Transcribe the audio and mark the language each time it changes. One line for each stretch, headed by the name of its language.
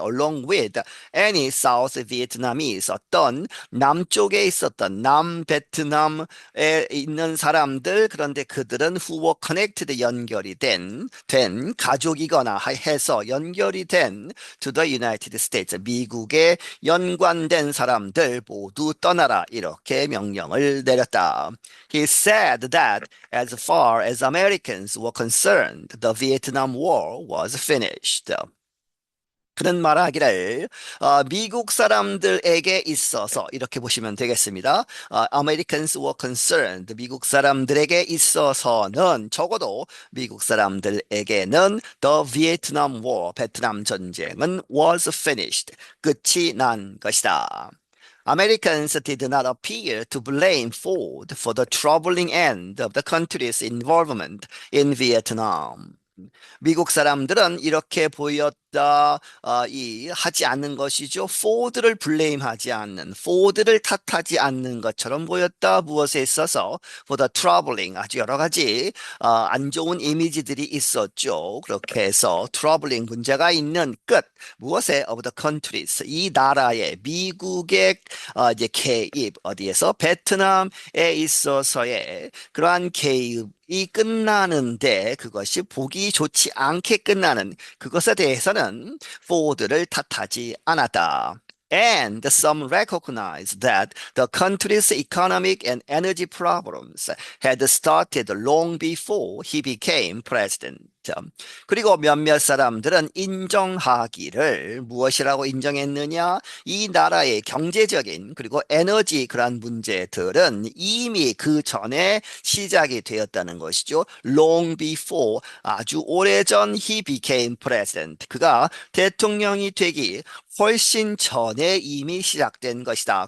English: Along with any South Vietnamese,
Korean: 어떤 남쪽에 있었던 남베트남에 있는 사람들, 그런데 그들은
English: who were connected,
Korean: 연결이 된 가족이거나 해서 연결이 된
English: to the United States,
Korean: 미국에 연관된 사람들 모두 떠나라, 이렇게 명령을 내렸다.
English: He said that as far as Americans were concerned, the Vietnam War was finished.
Korean: 그는 말하기를 미국 사람들에게 있어서 이렇게 보시면 되겠습니다.
English: Americans were concerned,
Korean: 미국 사람들에게 있어서는, 적어도 미국 사람들에게는
English: the Vietnam War,
Korean: 베트남 전쟁은
English: was finished,
Korean: 끝이 난 것이다.
English: Americans did not appear to blame Ford for the troubling end of the country's involvement in Vietnam.
Korean: 미국 사람들은 이렇게 보였다, 하지 않는 것이죠. 포드를 블레임하지 않는, 포드를 탓하지 않는 것처럼 보였다. 무엇에 있어서?
English: for the troubling,
Korean: 아주 여러 가지 안 좋은 이미지들이 있었죠. 그렇게 해서 troubling, 문제가 있는 끝. 무엇에?
English: of the countries,
Korean: 이 나라의, 미국의 이제 개입, 어디에서? 베트남에 있어서의 그러한 개입 이 끝나는데 그것이 보기 좋지 않게 끝나는 그것에 대해서는 포드를 탓하지 않았다.
English: And some recognized that the country's economic and energy problems had started long before he became president.
Korean: 그리고 몇몇 사람들은 인정하기를, 무엇이라고 인정했느냐? 이 나라의 경제적인 그리고 에너지 그러한 문제들은 이미 그 전에 시작이 되었다는 것이죠.
English: Long before,
Korean: 아주 오래전
English: he became president,
Korean: 그가 대통령이 되기 훨씬 전에 이미 시작된 것이다.